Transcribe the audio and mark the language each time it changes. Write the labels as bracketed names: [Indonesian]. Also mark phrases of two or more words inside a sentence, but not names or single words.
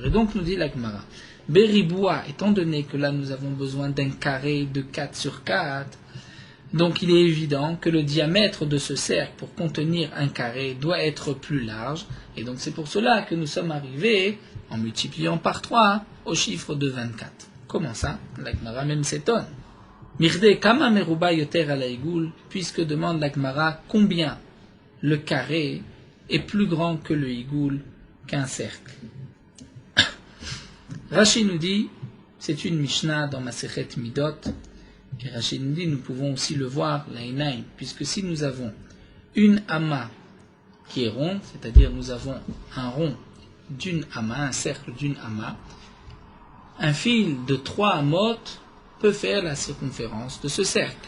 [French] Et donc nous dit la Gemara, Beriboua, étant donné que là nous avons besoin d'un carré de 4 sur 4, donc il est évident que le diamètre de ce cercle pour contenir un carré doit être plus large, et donc c'est pour cela que nous sommes arrivés, en multipliant par 3, au chiffre de 24. Comment ça? La Gemara même s'étonne. [Hebrew] מכדי כמה מרובע יותר על עיגול, [French] puisque demande la Gemara combien le carré est plus grand que le igoul, qu'un cercle. Rashi nous dit, c'est une Mishnah dans Masechet Midot, et Rashi nous dit, nous pouvons aussi le voir, l'Ainaim, puisque si nous avons une ama qui est ronde, c'est-à-dire nous avons un rond d'une ama, un cercle d'une ama, un fil de 3 amot peut faire la circonférence de ce cercle.